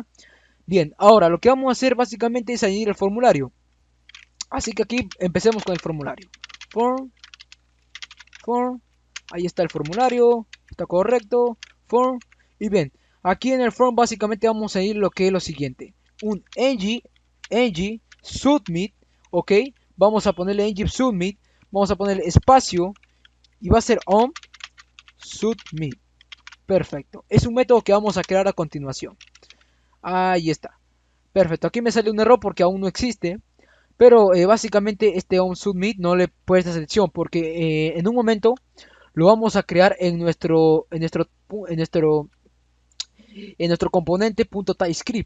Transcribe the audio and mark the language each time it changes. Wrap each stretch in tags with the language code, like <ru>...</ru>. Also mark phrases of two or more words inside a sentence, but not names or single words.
<es>Bien, ahora lo que vamos a hacer básicamente es añadir el formulario. Así que aquí empecemos con el formulario. Form, ahí está el formulario, está correcto, form, y bien, aquí en el form básicamente vamos a ir lo que es lo siguiente, un ng submit, ok, vamos a ponerle ng submit, vamos a ponerle espacio, y va a ser on submit, perfecto, es un método que vamos a crear a continuación, ahí está, perfecto, aquí me sale un error porque aún no existe, pero básicamente este onSubmit no le puede selección porque en un momento lo vamos a crear en nuestro componente .TypeScript.</es>